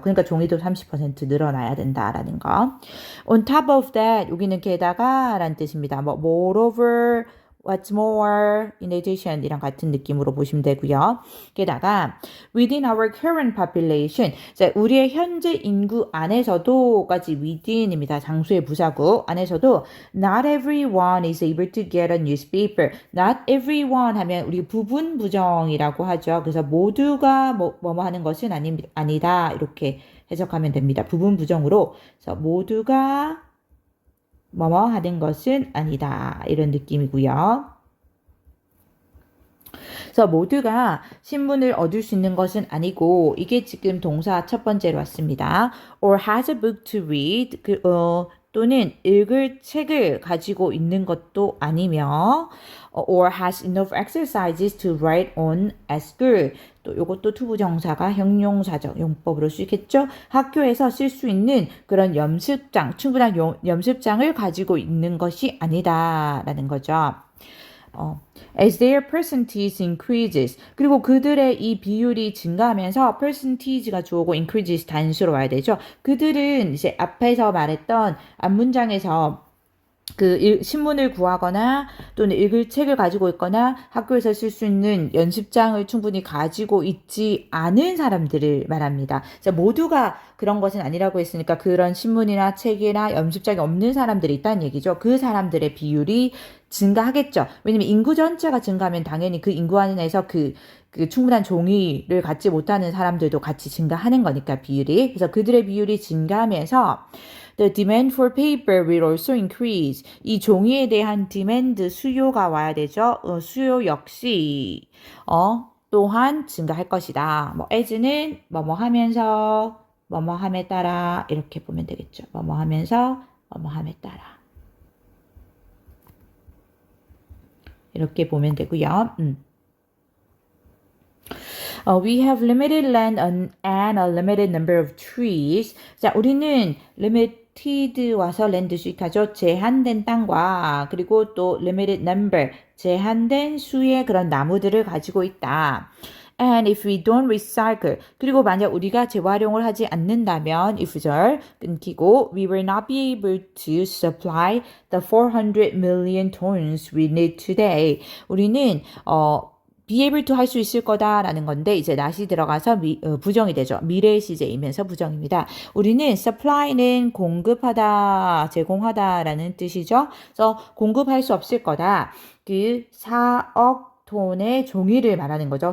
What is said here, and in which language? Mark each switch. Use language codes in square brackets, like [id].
[ko] 그러니까 종이도 30% 늘어나야 된다라는 거. On top of that 여기는 게다가 라는 뜻입니다. 뭐 moreover What's more, in addition 이랑 같은 느낌으로 보시면 되고요. 게다가 within our current population, 자, 우리의 현재 인구 안에서도까지 within입니다. [en] 장수의 부사구 안에서도 not everyone is able to get a newspaper. [ko] Not everyone 하면 우리 부분 부정이라고 하죠. 그래서 모두가 뭐뭐 하는 것은 아니다 이렇게 해석하면 됩니다. 부분 부정으로 그래서 모두가 뭐뭐 하는 것은 아니다. 이런 느낌이고요. 그래서 모두가 신문을 얻을 수 있는 것은 아니고 이게 지금 동사 첫 번째로 왔습니다. [en] or has a book to read 또는 읽을 책을 가지고 있는 것도 아니며 or has enough exercises to write on at school. [ko] 또 요것도 투부정사가 형용사죠. 용법으로 쓰겠죠. 학교에서 쓸 수 있는 그런 연습장, 충분한 연습장을 가지고 있는 것이 아니다라는 거죠. [en] As their percentage increases. [ko] 그리고 그들의 이 비율이 증가하면서 percentage가 주어고 increases 단수로 와야 되죠. 그들은 이제 앞에서 말했던 앞문장에서 신문을 구하거나 또는 읽을 책을 가지고 있거나 학교에서 쓸 수 있는 연습장을 충분히 가지고 있지 않은 사람들을 말합니다. 자, 모두가 그런 것은 아니라고 했으니까 그런 신문이나 책이나 연습장이 없는 사람들이 있다는 얘기죠. 그 사람들의 비율이 증가하겠죠. 왜냐면 인구 전체가 증가하면 당연히 그 인구 안에서 그 충분한 종이를 갖지 못하는 사람들도 같이 증가하는 거니까 비율이. [en] 그래서 그들의 비율이 증가하면서 The demand for paper will also increase. [ko] 이 종이에 대한 demand, 수요가 와야 되죠. 수요 역시 또한 증가할 것이다. as는 뭐뭐 하면서 뭐뭐 함에 따라 이렇게 보면 되겠죠. 뭐뭐 하면서 뭐뭐 함에 따라. 이렇게 보면 되고요. [en] We have limited land and a limited number of trees. [ko] 자, 우리는 limited 와서 land 수익하죠. 제한된 땅과 그리고 또 limited number, 제한된 수의 그런 나무들을 가지고 있다. [en] And if we don't recycle, 그리고 만약 우리가 재활용을 하지 않는다면 이 구절 끊기고 we will not be able to supply the 400 million tons we need today. [ko] 우리는 be able to 할 수 있을 거다라는 건데 이제 not이 들어가서 부정이 되죠. 미래 시제이면서 부정입니다. 우리는 supply는 공급하다, 제공하다라는 뜻이죠. 그래서 공급할 수 없을 거다. 그 4억 톤의 종이를 말하는 거죠.